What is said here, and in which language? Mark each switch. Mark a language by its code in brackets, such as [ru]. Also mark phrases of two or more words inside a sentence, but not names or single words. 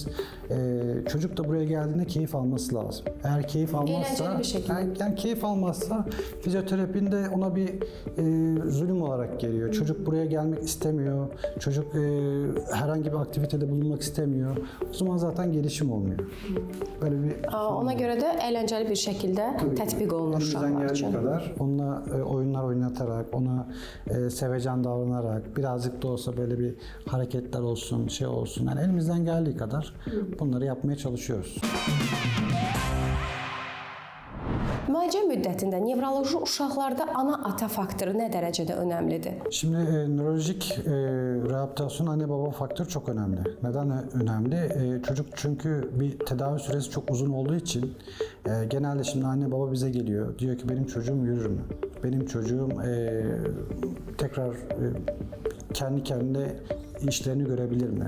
[tr] Çocuk da buraya geldiğinde keyif alması lazım. Eğer keyif almazsa, eğlenceli bir şekilde. Yani keyif almazsa fizyoterapinde ona bir zulüm olarak geliyor. Çocuk buraya gelmek istemiyor. Çocuk herhangi bir aktivitede bulunmak istemiyor. O zaman zaten gelişim olmuyor. Böyle bir [az] Ona görə də əyləncəli bir şəkildə tətbiq olunur [tr] elimizden [az] uşaqlar [tr] geldiği [az] üçün. [tr] kadar onunla oyunlar oynatarak, ona sevecen davranarak, birazcık da olsa böyle bir hareketler olsun, şey olsun. Yani elimizden geldiği kadar bunları yapmaya çalışıyoruz. [az] Müalicə müddətində nevroloji uşaqlarda ana-ata faktoru nə dərəcədə önəmlidir? [tr] Şimdi nörolojik rehabilitasyon anne baba faktörü çok önemli. Neden önemli? Çocuk çünkü bir tedavi süresi çok uzun olduğu için genelde şimdi anne baba bize geliyor. Diyor ki benim çocuğum yürür mü? Benim çocuğum tekrar kendi kendine işlerini görebilir mi?